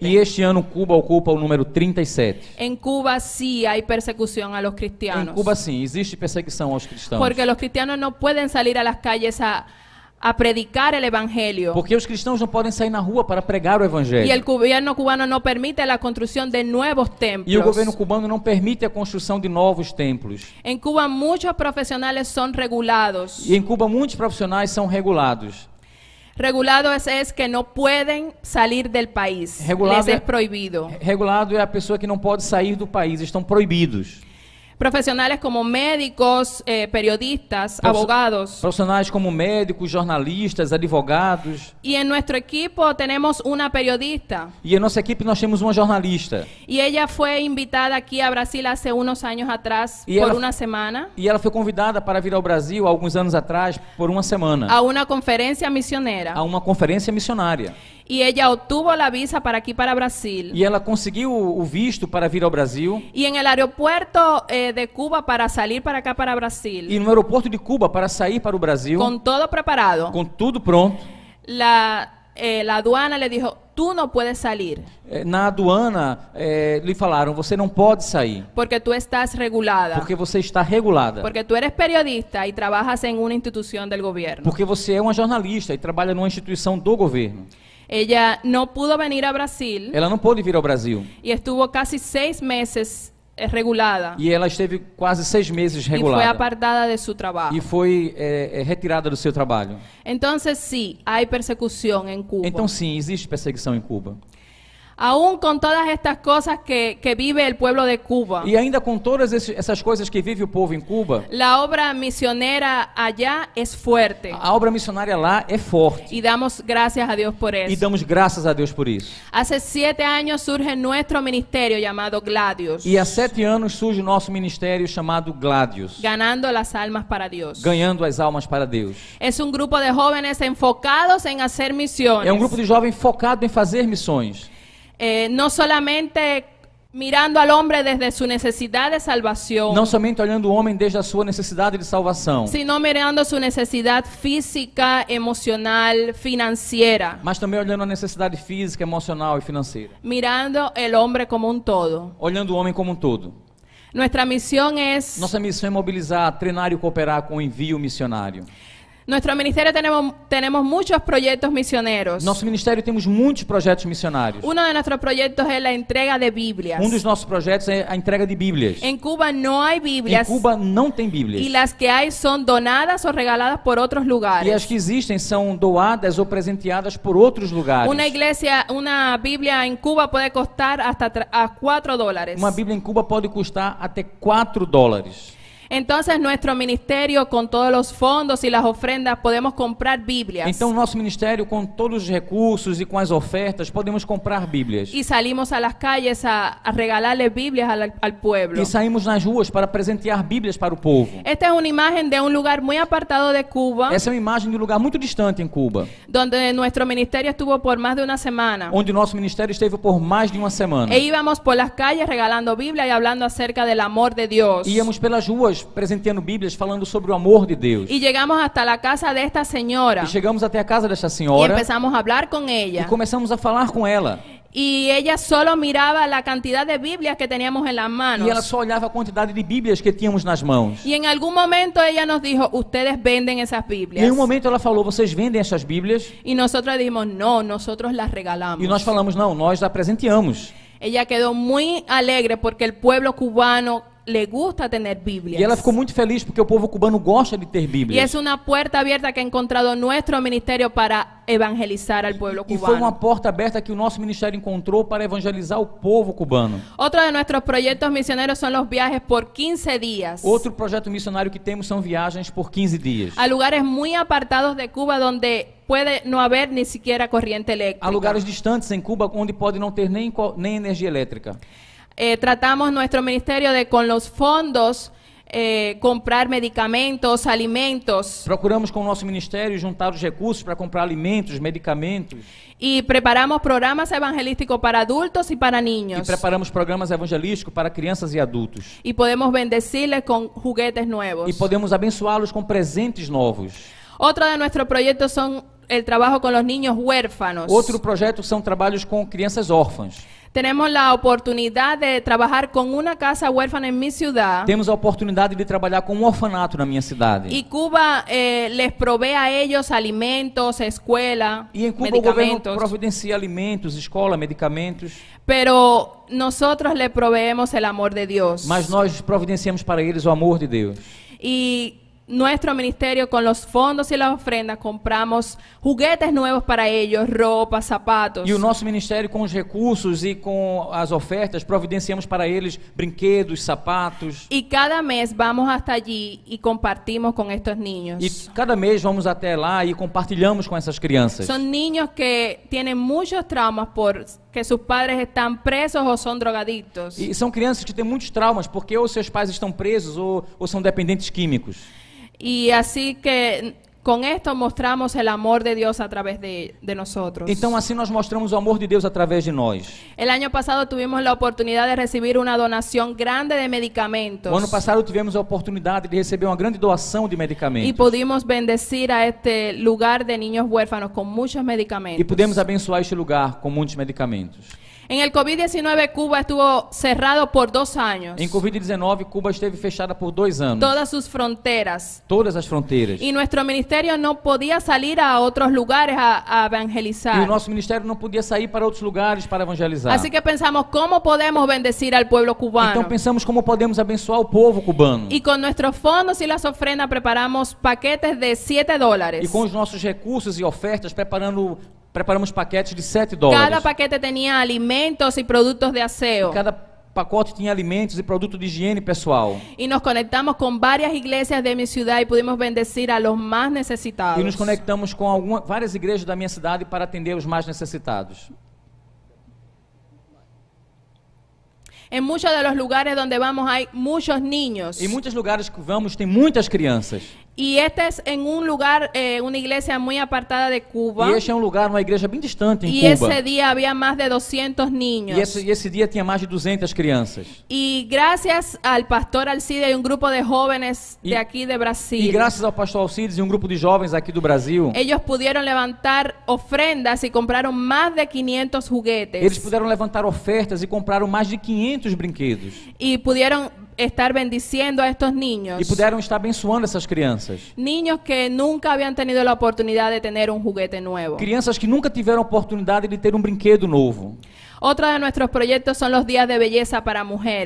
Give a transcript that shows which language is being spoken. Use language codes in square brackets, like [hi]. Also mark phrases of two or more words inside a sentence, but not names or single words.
[pt] E este ano, Cuba ocupa o número 37. [es] En Cuba sí hay persecución a los [pt] Em [es] cristianos. [pt] Cuba, sim, existe perseguição aos cristãos. [es] Porque los cristianos no pueden salir a las calles a predicar el evangelio. [pt] Porque os cristãos não podem sair na rua para pregar o [es] Y [pt] evangelho. [es] el gobierno cubano no permite la construcción de nuevos templos. [pt] E o governo cubano não permite a construção de novos templos. [es] En Cuba muchos profesionales son regulados. [pt] E em Cuba, muitos profissionais são regulados. [es] Regulados es que no pueden salir del país. [pt] Regulado [es] Les es [pt] é- [es] prohibido. [pt] Regulado é a pessoa que não pode sair do país, estão proibidos. [es] Profesionales como médicos, periodistas, abogados. [pt] Profissionais como médicos, jornalistas, advogados. [es] Y en nuestro equipo tenemos una periodista. [pt] E em nossa equipe nós temos uma jornalista. [es] Y ella fue invitada aquí a Brasil hace unos años atrás Y por [pt] ela- [es] una semana [pt] E ela foi convidada para vir ao Brasil há alguns anos atrás, por uma semana, [es] a una conferencia misionera. [pt] a uma conferência missionária. [es] Y ella obtuvo la visa para aquí, para Brasil. [pt] E ela conseguiu o visto para vir ao Brasil. [es] Y en el aeropuerto de Cuba para salir para acá, para Brasil, [pt] E no aeroporto de Cuba, para sair para o Brasil, [es] con todo preparado, [pt] com tudo pronto, [es] la aduana le dijo, tú no puedes salir [pt] na aduana lhe falaram, você não pode sair, [es] porque tú estás regulada, [pt] porque você está regulada. [es] porque tú eres periodista y trabajas en una institución del gobierno. [pt] Porque você é uma jornalista e trabalha numa instituição do governo. [es] Ella no pudo venir a Brasil [pt] Ela não pôde vir ao Brasil. [es] y estuvo casi 6 meses regulada [pt] E ela esteve quase 6 meses [es] y fue [pt] regulada. [es] apartada de su trabajo. [pt] E foi retirada do seu trabalho. [es] Entonces sí, hay persecución en Cuba. [pt] Então sim, existe perseguição em Cuba. [es] Aún con todas estas cosas que vive el pueblo de Cuba, [pt] E ainda com todas essas coisas que vive o povo em Cuba, [es] la obra misionera allá es fuerte. [pt] a obra missionária lá é forte. [es] Y damos gracias a Dios por [pt] E [es] eso. [pt] damos graças a Deus por isso. [es] Hace 7 años surge nuestro ministerio llamado Gladios, [pt] E há 7 anos surge o nosso ministério chamado Gladios, [es] ganando las almas para Dios. [pt] ganhando as almas para Deus. [es] Es un grupo de jóvenes enfocados en hacer misiones. [pt] É um grupo de jovens focado em fazer missões. [es] No solamente mirando al hombre desde su necesidad de salvación, [pt] Não somente olhando o homem desde a sua necessidade de salvação, [es] sino mirando su necesidad física, emocional, financiera, [pt] mas também olhando a necessidade física, emocional e financeira. [es] mirando el hombre como un todo. [pt] Olhando o homem como um todo. [es] Nuestra misión es, [pt] Nossa missão é mobilizar, treinar e cooperar com o envio missionário. [es] nuestro ministerio tenemos muchos proyectos misioneros. [pt] Nosso ministério temos muitos projetos missionários. [es] Uno de nuestros proyectos es la entrega de Biblias. [pt] Um dos nossos projetos é a entrega de Bíblias. [es] En Cuba no hay [pt] Em [es] Biblias [pt] Cuba não tem [es] y [pt] Bíblias. [es] las que hay son donadas o regaladas por otros [pt] E as [es] lugares. [pt] que existem são doadas ou presenteadas por outros lugares. [es] Una Biblia en Cuba puede costar hasta a $4. [pt] Uma Bíblia em Cuba pode custar até $4. [es] Entonces nuestro ministerio con todos los fondos y las ofrendas podemos comprar Biblias. [pt] Então, nosso ministério, com todos os recursos e com as ofertas, podemos comprar Bíblias. [es] Y salimos a las calles a regalarle Biblias al pueblo. [pt] E saímos nas ruas para presentear Bíblias para o povo. [es] Esta es una imagen de un lugar muy apartado de Cuba, [pt] Essa é uma imagem de um lugar muito distante em Cuba, [es] donde nuestro ministerio estuvo por más de una semana. [pt] onde o nosso ministério esteve por mais de uma semana. [es] E íbamos por las calles regalando Biblia y hablando acerca del amor de Dios. [pt] Íamos pelas ruas presenteando Bíblias, falando sobre o amor de Deus. [es] Y llegamos hasta la casa de esta señora [pt] E chegamos até a casa desta [es] y [pt] senhora [es] empezamos a hablar con [pt] e [es] ella. [pt] começamos a falar com ela. [es] Y ella solo miraba la cantidad de Biblias que teníamos en las manos. [pt] E ela só olhava a quantidade de Bíblias que tínhamos nas mãos. [es] Y en algún momento ella nos dijo, ustedes venden esas [pt] E [es] Biblias. [pt] em um momento ela falou, vocês vendem essas Bíblias? [es] Y nosotros dijimos, no, nosotros las regalamos. [pt] E nós falamos, não, nós a presenteamos. [es] Ella quedó muy alegre porque el pueblo cubano le gusta tener Biblias. [pt] E ela ficou muito feliz porque o povo cubano gosta de ter [es] Y [pt] Bíblias. [es] es una puerta abierta que ha encontrado nuestro ministerio para evangelizar al pueblo [pt] E foi uma [es] cubano. [pt] porta aberta que o nosso ministério encontrou para evangelizar o povo cubano. [es] Otro de nuestros proyectos misioneros son los viajes por 15 días [pt] Outro projeto missionário que temos são viagens por 15 dias. [es] a lugares muy apartados de Cuba donde puede no haber ni siquiera corriente eléctrica. [pt] Há lugares distantes em Cuba onde pode não ter nem energia elétrica. [es] Tratamos nuestro ministerio de con los fondos comprar medicamentos, alimentos [pt] Procuramos com o nosso ministério juntar os recursos para comprar alimentos, medicamentos [es] y preparamos programas evangelísticos para adultos y para [pt] e [es] niños. [pt] preparamos programas evangelísticos para crianças e adultos. [es] Y podemos bendecirles con juguetes nuevos. [pt] E podemos abençoá-los com presentes novos. [es] Otro de nuestros proyectos son el trabajo con los niños huérfanos. [pt] Outro projeto são trabalhos com crianças órfãs. [es] Tenemos la oportunidad de trabajar con una casa huérfana en mi ciudad. [pt] Temos a oportunidade de trabalhar com um orfanato na minha cidade. [es] Y Cuba les provee a ellos alimentos, escuela, [pt] E em Cuba o governo [es] medicamentos. [pt] providencia alimentos, escola, medicamentos, [es] Pero nosotros le proveemos el amor de Dios. [pt] mas nós providenciamos para eles o amor de Deus. [es] Y nuestro ministerio con los fondos y las ofrendas compramos juguetes nuevos para ellos, ropa, zapatos. [pt] E o nosso ministério, com os recursos e com as ofertas, providenciamos para eles brinquedos, sapatos. [es] Y cada mes vamos hasta allí y compartimos con estos niños. [pt] E cada mês vamos até lá e compartilhamos com essas crianças. [es] Son niños que tienen muchos traumas por que sus padres están presos o son drogadictos. [pt] E são crianças que têm muitos traumas, porque ou seus pais estão presos ou são dependentes químicos. [es] Y así que con esto mostramos el amor de Dios a través de nosotros. [pt] Então assim nós mostramos o amor de Deus através de nós. [es] El año pasado tuvimos la oportunidad de recibir una donación grande de medicamentos. [pt] O ano passado tivemos a oportunidade de receber uma grande doação de [es] Y [pt] medicamentos. [es] pudimos bendecir a este lugar de niños huérfanos con muchos medicamentos. [pt] E pudemos abençoar este lugar com muitos medicamentos. [es] En el COVID-19 Cuba estuvo cerrado por 2 años. [pt] Em Covid-19, Cuba esteve fechada por 2 anos. [es] Todas sus fronteras. [pt] Todas as fronteiras. [es] Y nuestro ministerio no podía salir a otros lugares a [pt] E [es] evangelizar. [pt] o nosso ministério não podia sair para outros lugares para evangelizar. [es] Así que pensamos cómo podemos bendecir al pueblo cubano. [pt] Então pensamos como podemos abençoar o povo cubano. [es] Y con nuestros fondos y las ofrendas preparamos paquetes de $7. [pt] E com os nossos recursos e ofertas preparamos paquetes de $7. [es] Cada paquete tenía alimentos y productos de aseo. [pt] Cada pacote tinha alimentos e produtos de higiene pessoal. [es] Y nos conectamos con varias iglesias de mi ciudad y pudimos bendecir a los más necesitados. [pt] E nos conectamos com várias igrejas da minha cidade para atender os mais necessitados. [es] En muchos de los lugares donde vamos hay muchos niños. [pt] Em muitos lugares que vamos tem muitas crianças. [es] Y este es en un lugar, una iglesia muy apartada de Cuba. [pt] E este é um lugar, uma igreja bem distante em [es] Y [pt] Cuba. [es] ese día había más de 200 niños. [pt] E esse dia tinha mais de 200 crianças. [es] Y gracias al pastor Alcide y un grupo de jóvenes de aquí de Brasil, [pt] E graças ao pastor Alcides e um grupo de jovens aqui do Brasil, [es] ellos pudieron levantar ofrendas y compraron más de 500 juguetes. [pt] eles puderam levantar ofertas e compraram mais de 500 brinquedos. [es] Y pudieron estar bendiciendo a estos niños. [pt] E puderam estar abençoando essas crianças. [es] Niños que nunca habían tenido la oportunidad de tener un juguete nuevo. [pt] Crianças que nunca tiveram a oportunidade de ter um brinquedo novo. [es] Otro de nuestros proyectos son los días de belleza para mujeres.